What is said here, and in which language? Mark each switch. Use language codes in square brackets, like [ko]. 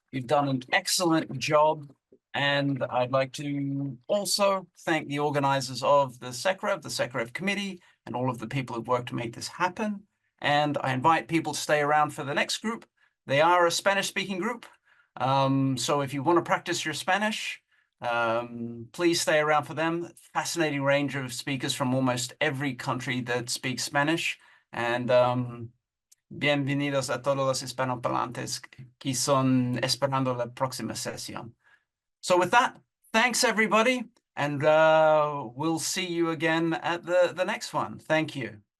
[en] You've done an excellent job. And I'd like to also thank the organizers of the SECREV committee, and all of the people who've worked to make this happen. And I invite people to stay around for the next group. They are a Spanish-speaking group. So if you want to practice your Spanish, please stay around for them. Fascinating range of speakers from almost every country that speaks Spanish. [es] And bienvenidos a todos los hispanoparlantes que son esperando la próxima sesión. [en] So with that, thanks everybody, and we'll see you again at the next one. Thank you.